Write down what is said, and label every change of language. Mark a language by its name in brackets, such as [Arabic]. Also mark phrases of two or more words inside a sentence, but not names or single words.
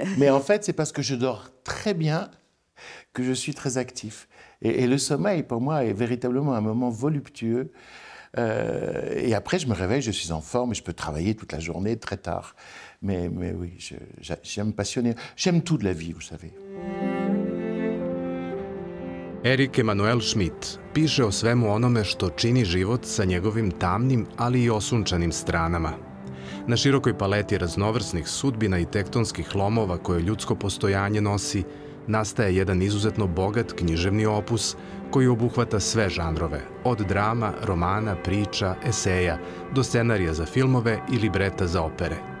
[French] Mais en fait, c'est parce que je dors très bien que je suis très actif. Et le sommeil, pour moi, est véritablement un moment voluptueux. Et après, je me réveille, je suis en forme et je peux travailler toute la journée, très tard. Mais oui, j'aime passionner. J'aime tout de la vie, vous savez. [Serbian] Erik Emanuel Schmitt piše o svemu onome što čini život sa njegovim tamnim, ali i osunčanim stranama. Na širokoj paleti raznovrsnih sudbina i tektonskih lomova koje ljudsko postojanje nosi, nastaje jedan izuzetno bogat književni opus koji obuhvata sve žanrove, od drama, romana, priča, eseja, do scenarija za filmove i libreta za opere.